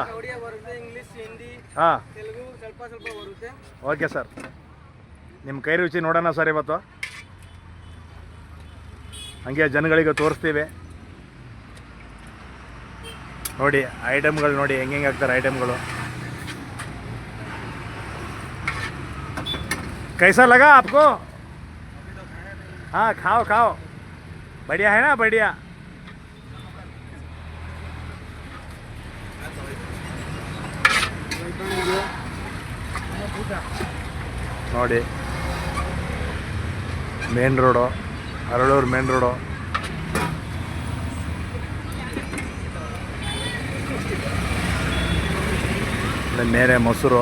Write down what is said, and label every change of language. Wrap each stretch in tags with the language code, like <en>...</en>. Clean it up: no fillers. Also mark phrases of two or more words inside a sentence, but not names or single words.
<kn>ಒಡಿಯಾ ಬರುತ್ತೆ, ಇಂಗ್ಲೀಷ್, ಹಿಂದಿ, ಹಾಂ, ತೆಲುಗು ಸ್ವಲ್ಪ ಬರುತ್ತೆ.</kn> <en>okay sir.</en> <kn>ನಿಮ್ಮ ಕೈ ರುಚಿ ನೋಡೋಣ ಸರ್ ಇವತ್ತು. ಹಂಗೆ ಜನಗಳಿಗೆ ತೋರಿಸ್ತೀವಿ. ನೋಡಿ ಐಟಮ್ಗಳು, ನೋಡಿ ಹೆಂಗೆ ಹಾಕ್ತಾರೆ ಐಟಮ್ಗಳು.</kn> <hi>कैसा लगा आपको? हाँ, खाओ, बढ़िया है ना? बढ़िया.</hi> <kn>ನೋಡಿ,</kn> <en>main road,</en> <kn>ಅರಳೂರು</kn> <en>main road.</en> <kn>ಮೇಲೆ ಮೊಸರು.</kn>